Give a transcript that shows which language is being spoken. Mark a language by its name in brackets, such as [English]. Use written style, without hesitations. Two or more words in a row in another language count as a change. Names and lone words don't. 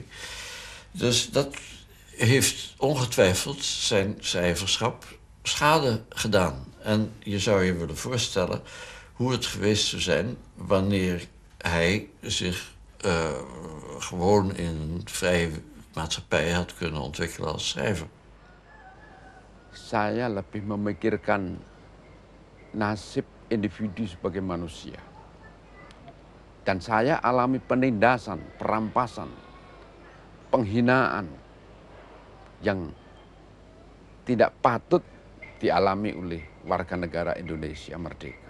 [Dutch] Dus dat heeft ongetwijfeld zijn cijferschap schade gedaan. En je zou je willen voorstellen hoe het geweest zou zijn wanneer hij zich gewoon in een vrije maatschappij had kunnen ontwikkelen als schrijver. [Indonesian] Saya lebih memikirkan nasib individu sebagai manusia. Dan saya alami penindasan, perampasan, penghinaan yang tidak patut dialami oleh warga negara Indonesia merdeka.